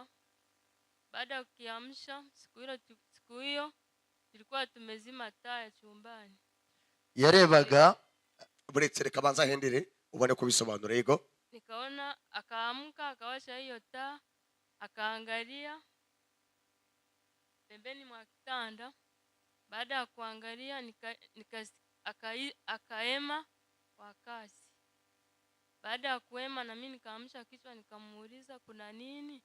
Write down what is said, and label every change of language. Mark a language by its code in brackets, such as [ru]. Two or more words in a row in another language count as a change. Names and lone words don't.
[sw] Baada ya kukiamsha, siku hiyo tulikuwa tumezima taa ya chumbani. [rw] Yarebaga Buretse reka banza hendere ubone kubisobanura. Yego. [sw] Nikaona akaamka akawasha hiyo taa, akaangalia pembeni mwa kitanda. Baada ya kuangalia akaema kwa kasi. Baada ya kuema na mimi nikaamsha kichwa, nikamuuliza kuna nini?